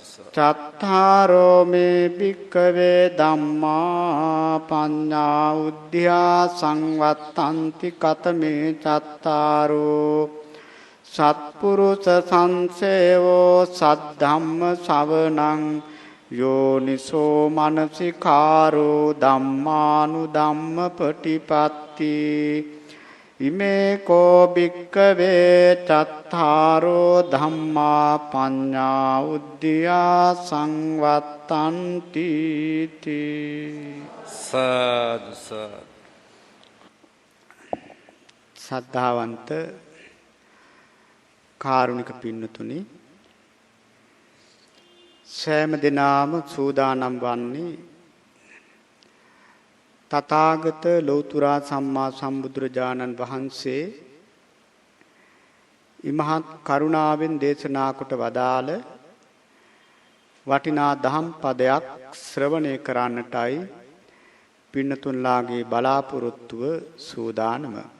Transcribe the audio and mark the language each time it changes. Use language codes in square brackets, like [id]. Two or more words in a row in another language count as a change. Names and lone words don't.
[pi] චත්තාරෝ මේ භික්ඛවේ ධම්මා පඤ්ඤා උද්ධියා සංවත්තන්ති කතමේ චත්තාරෝ සත්පුරුෂ සංසේවෝ සද්ධම්ම ශවණං යෝනිසෝ මනසිකාරෝ ධම්මානුධම්ම පටිපත්ති. ඉමේ කෝ භික්ඛවේ චත්තාරෝ ධම්මා පඤ්ඤා උද්ධියා සංවත්තන්ති තී. [si] සාදු සාදු. සද්ධාවන්ත කාරුණික පින්නතුනි, සෑම දිනම සූදානම් වන්නේ තථාගත ලෞතර සම්මා සම්බුදුරජාණන් වහන්සේ ඉමහත් කරුණාවෙන් දේශනා කොට වදාළ වටිනා දහම් පදයක් ශ්‍රවණය කරන්නටයි පින්නතුන්ලාගේ බලාපොරොත්තුව සූදානම.